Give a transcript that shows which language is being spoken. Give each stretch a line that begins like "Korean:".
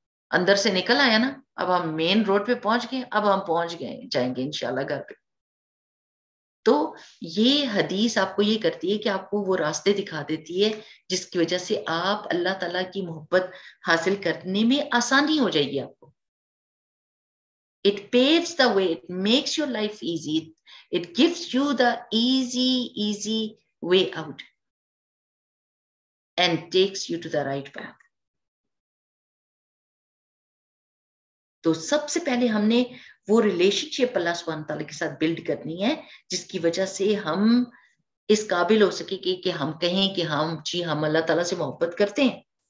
Urdu: اندر سے نکل آیا نا, اب ہم مین روڈ پہ پہنچ گئے, اب ہم پہنچ گئے جائیں گے انشاءاللہ گھر پہ. تو یہ حدیث آپ کو یہ کرتی ہے کہ آپ کو وہ راستے دکھا دیتی ہے جس کی وجہ سے آپ اللہ تعالیٰ کی محبت حاصل کرنے میں آسانی ہو جائے گی آپ کو.
English: It paves the way, it makes your life easy, it gives you the easy way out and takes you to the right path.
Urdu: تو سب سے پہلے ہم نے وہ ریلیشن شپ اللہ سبحانہ تعالیٰ کے ساتھ بلڈ کرنی ہے جس کی وجہ سے ہم اس قابل ہو سکے کہ ہم کہیں کہ ہم اللہ تعالیٰ سے محبت کرتے ہیں.